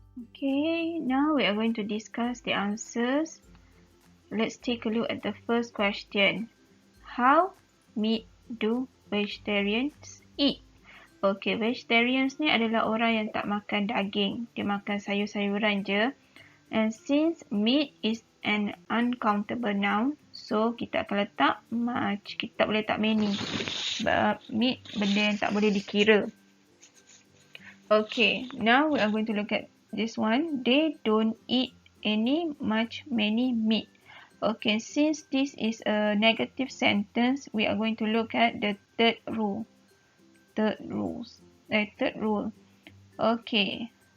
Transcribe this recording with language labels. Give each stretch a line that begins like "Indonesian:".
English: Okay, now we are going to discuss the answers. Let's take a look at the first question. How meat do vegetarians eat?
Malay: Okay, vegetarians ni adalah orang yang tak makan daging. Dia makan sayur-sayuran je.
English: And since meat is an uncountable noun, so
Malay: kita akan letak
English: much.
Malay: Kita tak boleh letak many. Sebab meat benda yang tak boleh dikira.
English: Okay, now we are going to look at this one. They don't eat any, much, many meat. Okay, since this is a negative sentence, we are going to look at the third rule. Third rule. Okay.